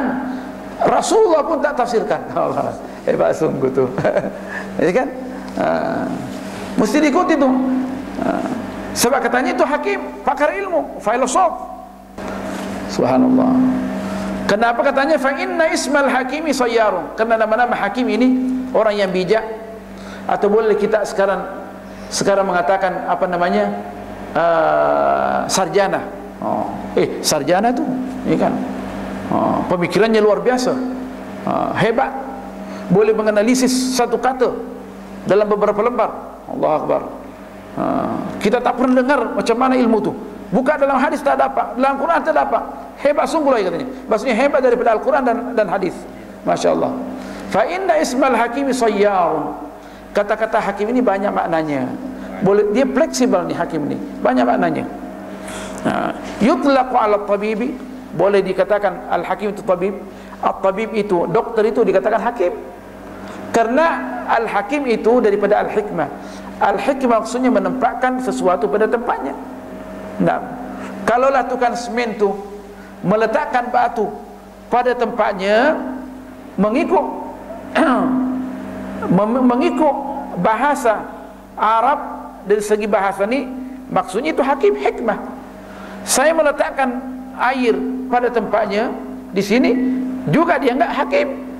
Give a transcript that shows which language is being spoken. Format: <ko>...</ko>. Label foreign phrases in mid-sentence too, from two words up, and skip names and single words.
<ms>Rasulullah pun tak tafsirkan. Allah, hebat sungguh tuh. Ya kan? Mesti diikuti tuh. Sebab katanya itu hakim, pakar ilmu, filosof. Subhanallah. Kenapa katanya</ms> <ar>fa inna ismal hakimi sayyarun?</ar> <ms>Karena nama-nama hakim ini orang yang bijak. Atau boleh kita sekarang mengatakan apa namanya, sarjana. Sarjana tuh, ya kan? Pemikirannya luar biasa. Hebat, boleh menganalisis satu kata dalam beberapa lembar. Allahu Akbar. Kita tak pernah dengar macam mana ilmu tu. Bukan dalam hadis tak dapat, dalam Quran tak dapat. Hebat sungguh lah katanya. Maksudnya hebat daripada Al-Quran dan hadis. Masya Allah.</ms> <ar>Fa inna ismal hakimi sayyarun.</ar> <ms>Kata-kata hakim ini banyak maknanya. Boleh, dia fleksibel nih hakim ini, banyak maknanya.</ms> <ar>Yutlaqu ala tabibi,</ar> <ms>boleh dikatakan al-hakim itu tabib. At-tabib itu, dokter itu dikatakan hakim. Karena al-hakim itu daripada al-hikmah. Al-hikmah maksudnya menempatkan sesuatu pada tempatnya. Nah, kalaulah tukang semen tu meletakkan batu pada tempatnya mengikut mengikut bahasa Arab, dari segi bahasa ni maksudnya itu hakim, hikmah. Saya meletakkan air pada tempatnya di sini juga dia enggak hakim.</ms>